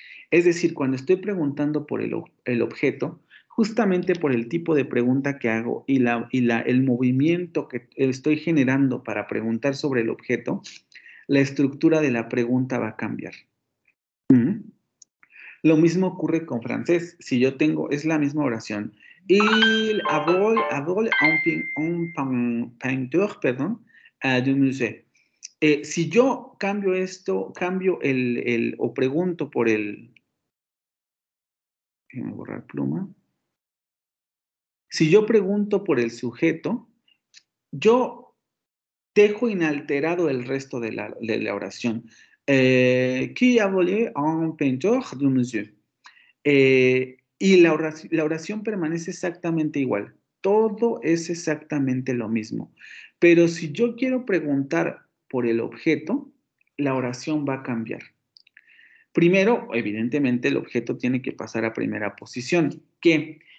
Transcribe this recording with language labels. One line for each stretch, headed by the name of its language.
Spanish: Es decir, cuando estoy preguntando por el objeto, justamente por el tipo de pregunta que hago y el movimiento que estoy generando para preguntar sobre el objeto, la estructura de la pregunta va a cambiar. Lo mismo ocurre con francés. Si yo tengo, es la misma oración.
French: Il a volé un peinture,
Spanish: perdón,
French: du musée.
Spanish: Si yo cambio esto, o pregunto por el, déjame borrar pluma. Si yo pregunto por el sujeto, yo dejo inalterado el resto de la oración.
French: Qui a volé un peinture du musée?
Spanish: Y la oración permanece exactamente igual. Todo es exactamente lo mismo. Pero si yo quiero preguntar por el objeto, la oración va a cambiar. Primero, evidentemente, el objeto tiene que pasar a primera posición. ¿Qué?